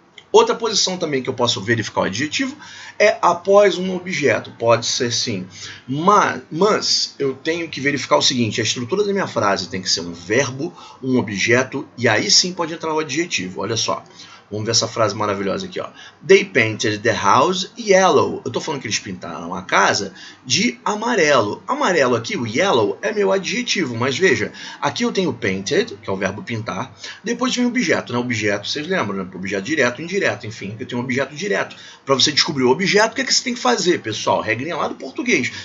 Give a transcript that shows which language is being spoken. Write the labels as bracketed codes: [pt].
[pt] Outra posição também que eu posso verificar o adjetivo é após um objeto. Pode ser sim. Mas eu tenho que verificar o seguinte, a estrutura da minha frase tem que ser um verbo, um objeto, e aí sim pode entrar o adjetivo. Olha só. Vamos ver essa frase maravilhosa aqui, ó. [en] They painted the house yellow. [pt] Eu tô falando que eles pintaram a casa de amarelo. Amarelo aqui, o yellow, é meu adjetivo, mas veja, aqui eu tenho painted, que é o verbo pintar, depois vem o objeto, né? Objeto, vocês lembram, né? Objeto direto, indireto, enfim, eu tenho um objeto direto. Para você descobrir o objeto, o que é que você tem que fazer, pessoal? Regrinha lá do português.